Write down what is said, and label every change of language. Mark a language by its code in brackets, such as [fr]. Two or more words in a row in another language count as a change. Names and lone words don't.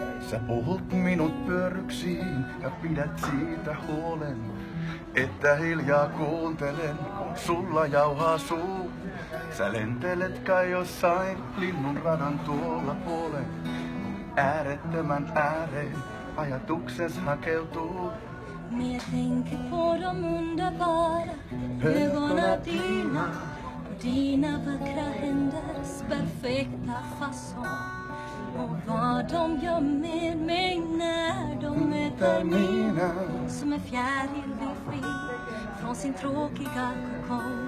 [fi] Sä puhut minut pyörryksiin ja pidät siitä huolen, että hiljaa kuuntelen, kun sulla jauhaa suu. Sä lentelet kai jossain linnun radan tuolla puolen, äärettömän ääreen ajatukses hakeutuu. [sv] Men jag tänker på de underbara ögonen dina, på dina vackra händers perfekta fason. Och vad de gör med mig när de möter mina, som en fjäril blir fri från sin tråkiga kokong.